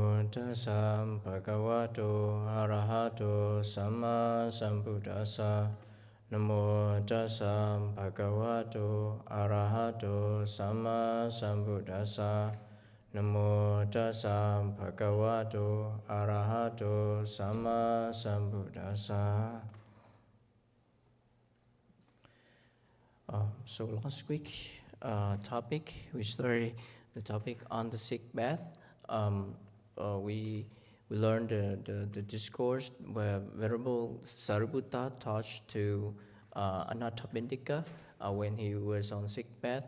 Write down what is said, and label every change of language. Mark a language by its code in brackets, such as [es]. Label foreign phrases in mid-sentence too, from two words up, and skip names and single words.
[pi] tassa bhagavato arahato samma sambuddhassa. Namo tassa bhagavato arahato samma sambuddhassa. Namo tassa bhagavato arahato samma sambuddhassa. [en] So last week topic, we started the topic on the sick bath. We learned the discourse where Venerable Sariputta taught to Anathapindika when he was on sick bath.